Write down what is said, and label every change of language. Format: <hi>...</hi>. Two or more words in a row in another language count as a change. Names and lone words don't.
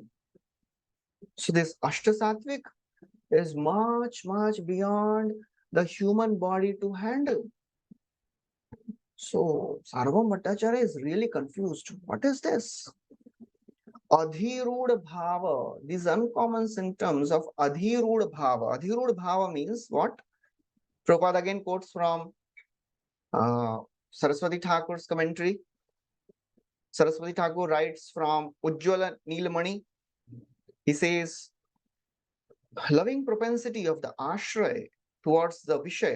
<en>So this Ashtasattvic is much, much beyond the human body to handle. So Sarvam Bhattacharya is really confused. What is this?</en> <sa>Adhirudha bhava,</sa> <en>these uncommon symptoms of</en> <sa>adhirudha bhava. Adhirudha bhava</sa> <en>means what? Prabhupada again quotes from Saraswati Thakur's commentary. Saraswati Thakur writes from Ujjwala Neelamani. He says, loving propensity of the ashray towards the Vishaya.</en>